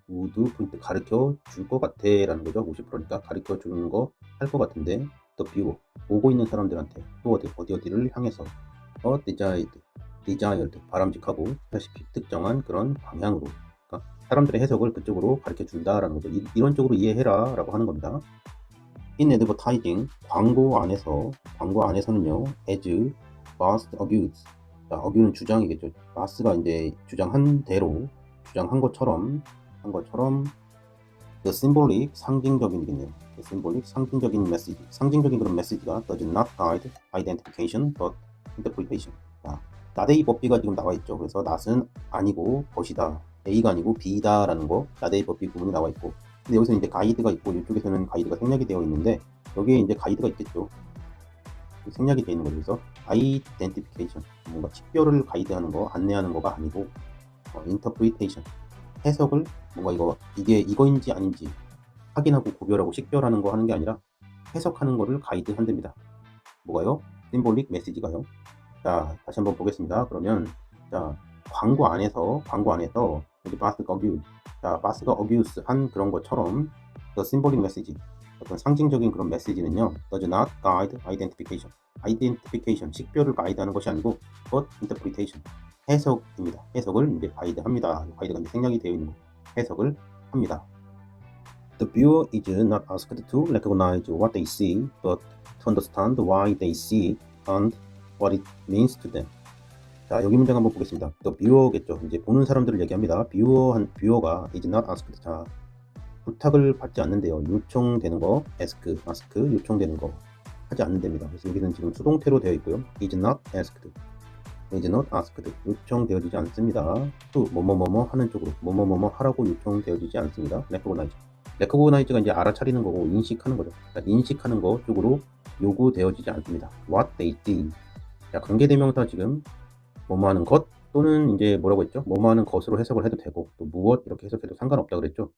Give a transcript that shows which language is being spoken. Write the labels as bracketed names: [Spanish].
[Korean] would 포인트 가르쳐 줄 것 같아 라는 거죠. 50%니까 가르쳐 주는 거 할 것 같은데 [English] the viewer [Korean] 보고 있는 사람들한테 또 어디를 향해서 desired 바람직하고 스페시픽 특정한 그런 방향으로, 그러니까 사람들의 해석을 그쪽으로 가르쳐 준다라는 거죠. 이런 쪽으로 이해해라 라고 하는 겁니다. [English] in advertising, [Korean] 광고 안에서는요, [English] as Bast argues, argue는 [Korean] 주장이겠죠. 바스가 이제 주장한 것처럼 [English] the symbolic, [Korean] 상징적인이겠네요. [English] the symbolic, [Korean] 상징적인 메시지, 상징적인 그런 메시지가 [English] does not guide identification but interpretation. [Korean] not A but B가 지금 나와 있죠. 그래서 not은 아니고 것이다, A가 아니고 B다 라는 거, not A but B 부분이 나와 있고, 근데 여기서 이제 가이드가 있고 이쪽에서는 가이드가 생략이 되어 있는데 여기에 이제 가이드가 있겠죠. 생략이 되어 있는 거죠. 그래서 identification, 뭔가 식별을 가이드하는 거, 안내하는 거가 아니고 interpretation, 해석을 뭔가 이게 이거인지 아닌지 확인하고 구별하고 식별하는 거 하는 게 아니라 해석하는 거를 가이드 한답니다. 뭐가요? 심볼릭 메시지가요. 자, 다시 한번 보겠습니다. 그러면 자, 광고 안에서 여기 바스가 어뷰스 한 그런 것처럼 [English] the symbolic message, [Korean] 어떤 상징적인 그런 메시지는요, [English] does not guide identification, [Korean] 식별을 가이드하는 것이 아니고 [English] but interpretation, [Korean] 해석입니다. 해석을 이제 가이드합니다. 가이드가 이제 생략이 되어 있는 거, 해석을 합니다. [English] The viewer is not asked to recognize what they see, but to understand why they see it and what it means to them. [Korean] 자, 여기 문장 한번 보겠습니다. The viewer겠죠. 이제 보는 사람들을 얘기합니다. [English] viewer가 is not asked. [Korean] 자, 부탁을 받지 않는데요. 요청되는 거, ask, 요청되는 거 하지 않는답니다. 그래서 여기는 지금 수동태로 되어 있고요. [English] is not asked, [Korean] 요청되어지지 않습니다. to 뭐뭐뭐뭐 하는 쪽으로, 뭐뭐뭐뭐 하라고 요청되어지지 않습니다. recognize가 이제 알아차리는 거고 인식하는 거죠. 그러니까 인식하는 거 쪽으로 요구되어지지 않습니다. [English] what they see. [Korean] 자, 관계대명사 지금 뭐뭐 하는 것 또는 이제 뭐라고 했죠? 뭐뭐 하는 것으로 해석을 해도 되고 또 무엇 이렇게 해석해도 상관없다 그랬죠.